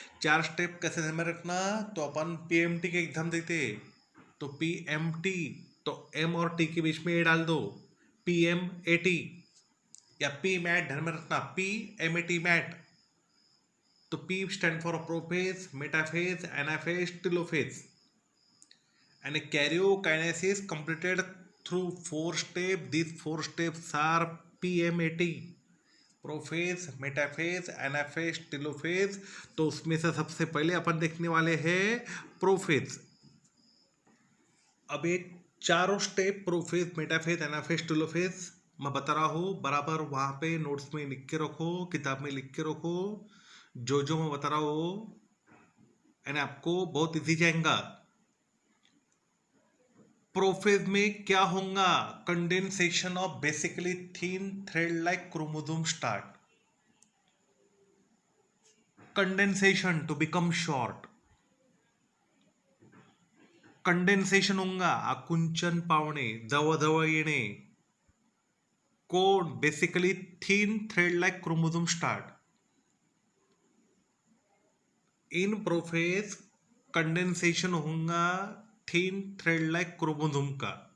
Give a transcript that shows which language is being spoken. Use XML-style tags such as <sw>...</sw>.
<hi>4 step कैसे ध्यान में रखना? तो अपन पीएमटी के एग्जाम देते तो पीएमटी तो एम और टी के बीच में ए डाल दो, पीएमएटी या पी मैट ध्यान में रखना, पीएमएटी मैट।</hi> <en>तो P stand for prophase, metaphase, anaphase, telophase. And karyokinesis completed through 4 steps. These 4 steps are PMAT, prophase, metaphase, anaphase, telophase.</en> <hi>तो उसमें से सबसे पहले अपन देखने वाले हैं प्रोफेज। अब ये चारों step prophase, metaphase, anaphase, telophase मैं बता रहा हूँ, बराबर वहाँ पे नोट्स में लिख के रखो, किताब में लिख के रखो। जो जो मैं बता रहा हूँ यानी आपको बहुत इजी जाएगा। प्रोफेज में क्या होगा?</hi> <en>Condensation of basically thin thread like chromosome start. Condensation to become short.</en> <hi>Condensation होगा,</hi> <mr>आकुंचन पावणे, जवळजवळ येणे। कोण?</mr> <en>Basically thin thread like chromosome start.</en> <hi>इन प्रोफेज कंडेंसेशन होगा</hi> <en>thin thread like chromosome</en> <hi>का।</hi>